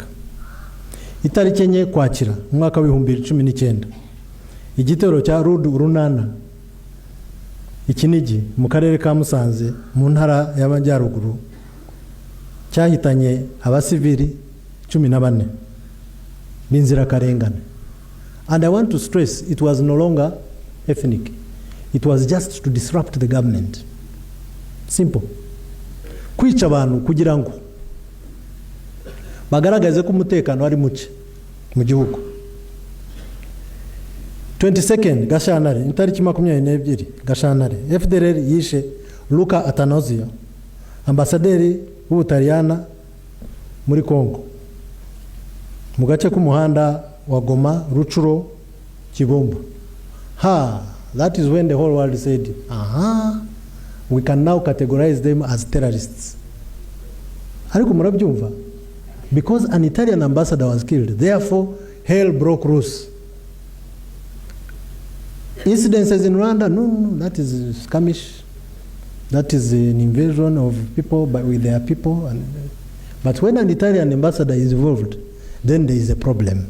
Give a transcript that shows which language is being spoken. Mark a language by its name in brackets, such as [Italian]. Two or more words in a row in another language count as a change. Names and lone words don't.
[Kinyarwanda] Itariki 4 Kwakira mwaka w'ibihumbi 2019, igitero cya Ronard Ikinigi mu karere ka Musanze mu ntara y'Amajyaruguru cyahitanye abasivili 14 b'inzira karengane. [English] And I want to stress, it was no longer ethnic. It was just to disrupt the government. Simple. [Kinyarwanda] Kwica abantu kugira ngo bagaragaze ko umutekano ari muke mu gihugu. 22nd Gashyantare, itariki 22 Gashyantare, FDRL yishe Luca Atanasio, ambasaderi w'Ubutaliyana muri Kongo, mu gace k'umuhanda wa Goma, Ruchuro, Kibomba. [English] That is when the whole world said, we can now categorize them as terrorists. [Kinyarwanda] Ariko murabyumva? [English] Because an Italian ambassador was killed, therefore hell broke loose. Incidences in Rwanda, no, that is skirmish. That is an invasion of people with their people. But when an Italian ambassador is involved, then there is a problem.